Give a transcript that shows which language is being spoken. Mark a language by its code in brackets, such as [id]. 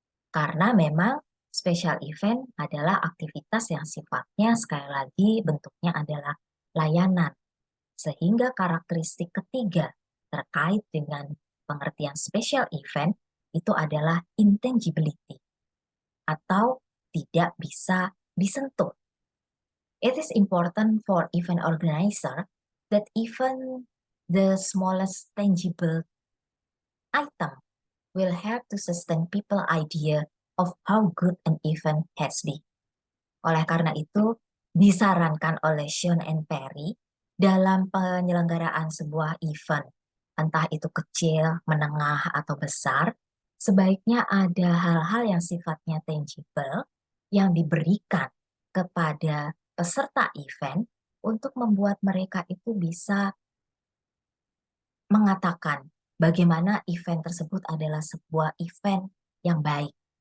[id] Karena memang special event adalah aktivitas yang sifatnya sekali lagi bentuknya adalah layanan. Sehingga karakteristik ketiga terkait dengan pengertian special event itu adalah intangibility atau tidak bisa disentuh. [en] It is important for event organizer that even the smallest tangible item will help to sustain people idea of how good an event has been. [id] Oleh karena itu, disarankan oleh Sean and Perry dalam penyelenggaraan sebuah event, entah itu kecil, menengah, atau besar, sebaiknya ada hal-hal yang sifatnya tangible yang diberikan kepada peserta event untuk membuat mereka itu bisa mengatakan bagaimana event tersebut adalah sebuah event yang baik.